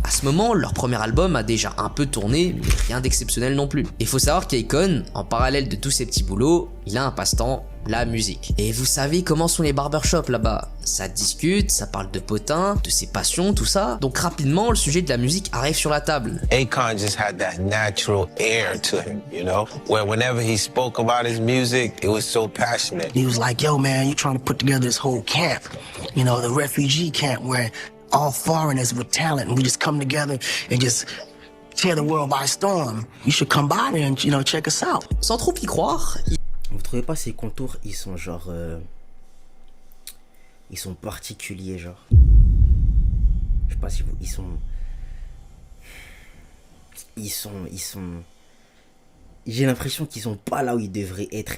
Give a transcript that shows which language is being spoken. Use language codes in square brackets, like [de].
[fr] À ce moment, leur premier album a déjà un peu tourné, mais rien d'exceptionnel non plus. Et faut savoir qu'Akon, en parallèle de tous ses petits boulots, il a un passe-temps, la musique. Et vous savez comment sont les barbershops là-bas? Ça discute, ça parle de potins, de ses passions, tout ça. Donc rapidement, le sujet de la musique arrive sur la table. [en] Akon just had that natural air to him, you know? Where whenever he spoke about his music, it was so passionate. He was like, yo man, you're trying to put together this whole camp. You know, the refugee camp where all foreigners with talent and we just come together and just tear the world by storm. You should come by there and, you know, check us out. [fr] Sans trop y croire, Vous trouvez pas ces contours, ils sont genre... Ils sont particuliers, genre. Je sais pas si vous... Ils sont... J'ai l'impression qu'ils sont pas là où ils devraient être.